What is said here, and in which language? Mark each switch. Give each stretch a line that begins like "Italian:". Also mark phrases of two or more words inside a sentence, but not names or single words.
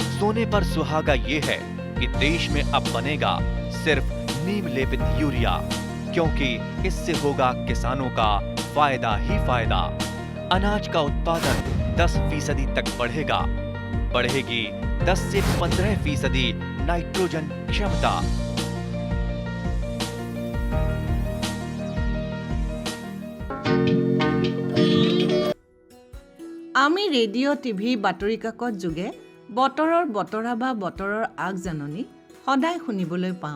Hindi: सोने पर सुहागा ये है कि देश में अब बनेगा सिर्फ नीम लेपित यूरिया, क्योंकि इससे होगा किसानों का फायदा ही फायदा। अनाज का उत्पादन 10% तक बढ़ेगा। बढ़ेगी 10 से 15% नाइट्रोजन क्षमता।
Assamese: আমি ৰেডিঅ' টিভি বাতৰি কাকত যোগে বতৰৰ বতৰা বা বতৰৰ আগজাননী সদায় শুনিবলৈ পাওঁ।